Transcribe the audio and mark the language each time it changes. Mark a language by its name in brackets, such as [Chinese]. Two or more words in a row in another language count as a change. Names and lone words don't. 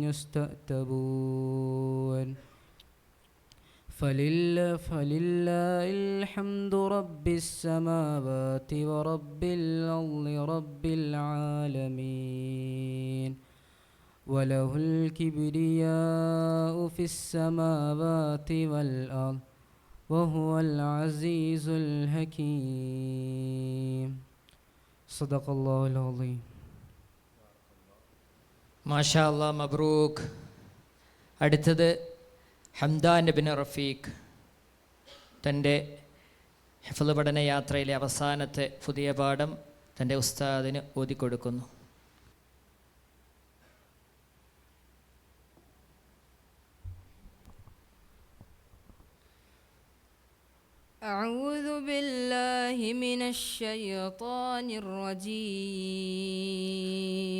[Arabic] يستعتبون فلله الحمد رب السماوات ورب الأرض رب العالمين وله الكبرياء في السماوات والأرض وهو العزيز الحكيم صدق الله العظيم. ما شاء الله، مبروك. [Malayalam] അടുത്തത് ഹംദാൻ ബിൻ റഫീഖ് തൻ്റെ ഹിഫ്ള് പഠന യാത്രയിലെ അവസാനത്തെ പുതിയ പാഠം തൻ്റെ ഉസ്താദിന് ഓതിക്കൊടുക്കുന്നു. [Arabic] أعوذ بالله من الشيطان الرجيم.